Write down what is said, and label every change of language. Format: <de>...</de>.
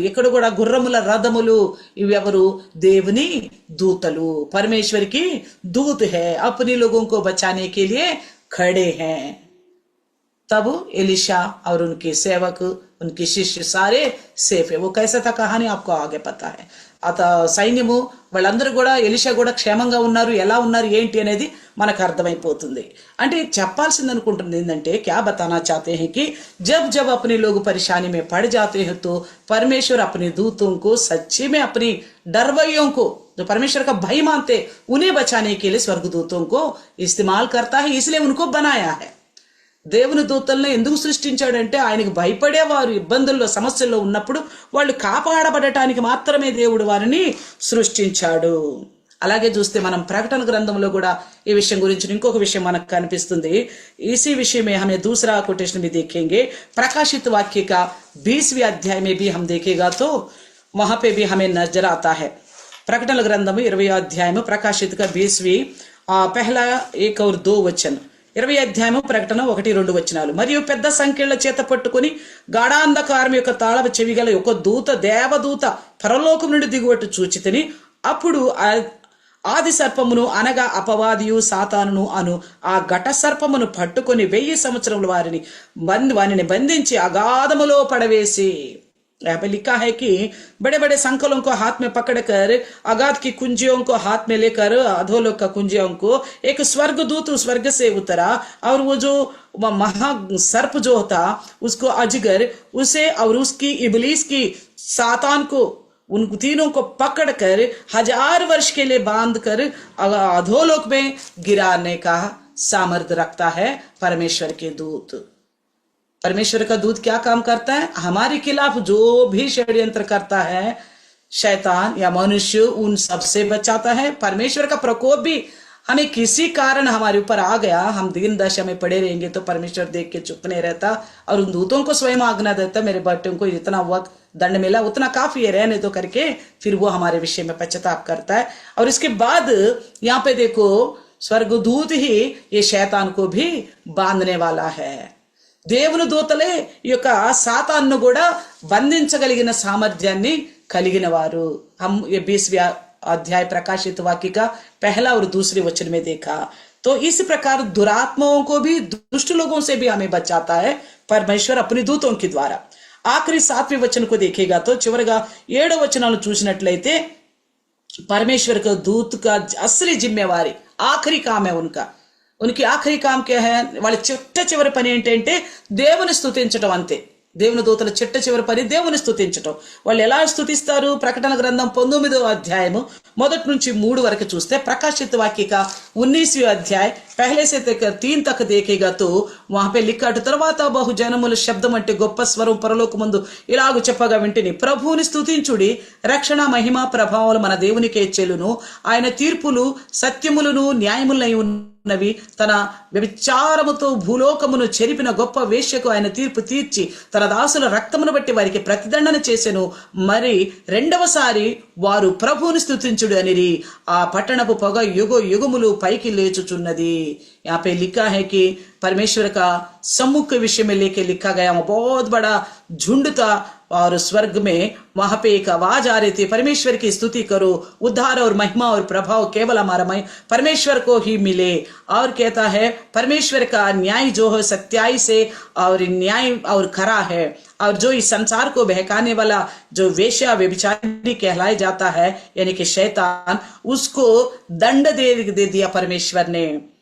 <te>ఇక్కడ కూడా గుర్రముల రథములు. ఇవి ఎవరు? దేవుని దూతలు.</te> <hi>परमेश्वर की दूत है, अपने लोगों को बचाने के लिए खड़े हैं. तब एलीशा और उनके सेवक, उनके शिष्य सारे सेफ है. वो कैसा था कहानी आपको आगे पता है.</hi> <te>సైన్యము వాళ్ళందరూ కూడా ఎలీషా కూడా క్షేమంగా ఉన్నారు. ఎలా ఉన్నారు ఏంటి అనేది మనకు అర్థమైపోతుంది. అంటే చెప్పాల్సింది అనుకుంటుంది ఏంటంటే</te> <hi>क्या बताना चाहते हैं कि जब जब अपने लोग परेशानी में पड़ जाते हैं तो परमेश्वर अपने दूतों को सच्ची में अपनी डरवैयों को जो परमेश्वर का भय मानते उन्हें बचाने के लिए स्वर्गदूतों को इस्तेमाल करता है. इसलिए उनको बनाया है.</hi> <te>దేవుని దూతలను ఎందుకు సృష్టించాడంటే ఆయనకు భయపడేవారు ఇబ్బందుల్లో సమస్యల్లో ఉన్నప్పుడు వాళ్ళు కాపాడబడటానికి మాత్రమే దేవుడు వారిని సృష్టించాడు. అలాగే చూస్తే మనం ప్రకటన గ్రంథంలో కూడా ఈ విషయం గురించి ఇంకొక విషయం మనకు కనిపిస్తుంది.</te> <hi>इसी विषय में हमें दूसरा कोटेशन भी देखेंगे. प्रकाशित वाक्य का 20वें अध्याय में भी हम देखेगा तो वहां पे भी हमें नजर आता है. प्रकटन ग्रंथम 20 अध्याय में प्रकाशित का 20वीं पहला 1 और 2 वचन.</hi> <te>20 అధ్యాయము ప్రకటన 1-2 వచనాలు. మరియు పెద్ద సంఖ్యల చేత పట్టుకుని గాఢాంధకారం యొక్క తాళపు చెవి గల ఒక దూత దేవదూత పరలోకం నుండి దిగువట్టు చూచితిని. అప్పుడు ఆది సర్పమును అనగా అపవాదియు సాతానును అను ఆ ఘట సర్పమును పట్టుకొని 1000 సంవత్సరముల వారిని బంధించి అగాధములో పడవేసి.</te> <hi>यहाँ पे लिखा है कि बड़े बड़े संकलों को हाथ में पकड़कर अगाध की कुंजियों को हाथ में लेकर अधोलोक का कुंजियों को एक स्वर्गदूत स्वर्ग से उतरा और वो जो महा सर्प जो था उसको अजगर उसे और उसकी इबलीस की सातान को उन तीनों को पकड़कर 1000 वर्ष के लिए बांध कर अधोलोक में गिराने का सामर्थ्य रखता है परमेश्वर के दूत. परमेश्वर का दूत क्या काम करता है? हमारे खिलाफ जो भी षड्यंत्र करता है शैतान या मनुष्य, उन सबसे बचाता है. परमेश्वर का प्रकोप भी हमें किसी कारण हमारे ऊपर आ गया, हम दीन दशा में पड़े रहेंगे तो परमेश्वर देख के चुप नहीं रहता और उन दूतों को स्वयं आज्ञा देता, मेरे बेटों को इतना वक्त दंड मिला उतना काफी है, रहने दो करके फिर वो हमारे विषय में पश्चाताप करता है. और इसके बाद यहाँ पे देखो स्वर्गदूत ही ये शैतान को भी बांधने वाला है.</hi> <te>దేవుని దూతలే ఈ యొక్క సాతాన్ను కూడా బంధించగలిగిన సామర్థ్యాన్ని కలిగిన వారు.</te> <hi>हम ये 20वें अध्याय प्रकाशित वाक्य का पहला और दूसरे वचन में देखा. तो इस प्रकार दुरात्माओं को भी दुष्ट लोगों से भी हमें बचाता है परमेश्वर अपने दूतों के द्वारा. आखिरी 7वें वचन को देखेगा तो</hi> <te>చివరగా 7వ వచనాలు చూసినట్లయితే</te> <hi>परमेश्वर का दूत का असली जिम्मेवारी आखिरी काम है उनकी आखिरी काम क्या है?</hi> <te>వాళ్ళ చివరి పని ఏంటంటే దేవుని స్తుతించడం అంతే. దేవుని దూతల చివరి పని దేవుని స్తుతించడం. వాళ్ళు ఎలా స్తుతిస్తారు? ప్రకటన గ్రంథం 19వ అధ్యాయము 1 నుంచి 3 వరకు చూస్తే</te> <hi>प्रकाशित वाक्य का 19वें अध्याय पहले से 3 तक देखेगा तो वहां पे लिखा</hi> <te>తర్వాత బహుజనముల శబ్దం అంటే గొప్ప స్వరం పరలోకమందు ఇలాగ చెప్పగా వింటిని, ప్రభువుని స్తుతించుడి, రక్షణ మహిమ ప్రభావాలు మన దేవునికే చెల్లును, ఆయన తీర్పులు సత్యములను న్యాయములై ఉన్నవి. తన వ్యభిచారముతో భూలోకమును చెరిపిన గొప్ప వేశ్యకు ఆయన తీర్పు తీర్చి తన దాసుల రక్తమును బట్టి వారికి ప్రతిదండన చేసెను. మరి రెండవసారి వారు ప్రభువుని స్తుతించుడు అనిరి. ఆ పట్టణపు పొగ యుగ యుగములు పైకి లేచుచున్నది.</te> <hi>यहाँ पे लिखा है कि परमेश्वर का सम्मुख के विषय में लेके लिखा गया, बहुत बड़ा झुंड था और स्वर्ग में वहां पे एक आवाज आ रही थी, परमेश्वर की स्तुति करो, उद्धार और महिमा और प्रभाव केवल हमारा परमेश्वर को ही मिले। और कहता है परमेश्वर का न्याय जो है सत्याई से और न्याय और खरा है, और जो इस संसार को बहकाने वाला जो वेश्या व्यभिचारी कहलाया जाता है यानी कि शैतान, उसको दंड दे दिया परमेश्वर ने।</hi>